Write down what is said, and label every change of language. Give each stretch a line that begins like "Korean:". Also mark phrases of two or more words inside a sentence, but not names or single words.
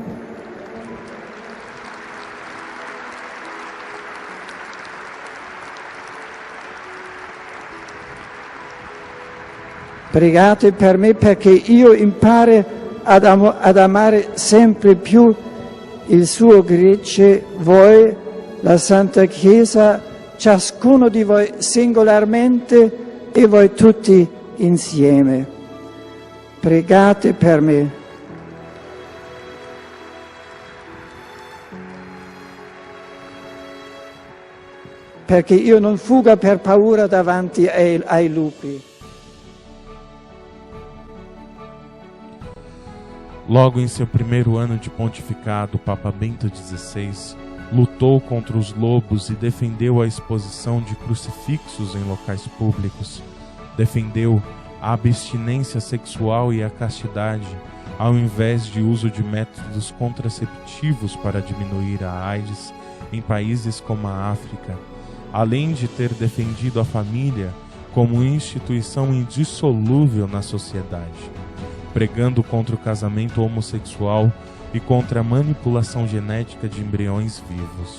Italian: Pregate per me perché io impari ad amare sempre più il suo gregge, voi, la Santa Chiesa, ciascuno di voi singolarmente e voi tutti insieme. Pregate per me. Perché io non fuga per paura davanti ai lupi.
Portuguese: Logo em seu primeiro ano de pontificado, o Papa Bento XVI lutou contra os lobos e defendeu a exposição de crucifixos em locais públicos. Defendeu a abstinência sexual e a castidade, ao invés de uso de métodos contraceptivos para diminuir a AIDS em países como a África, além de ter defendido a família como instituição indissolúvel na sociedade, pregando contra o casamento homossexual e contra a manipulação genética de embriões vivos.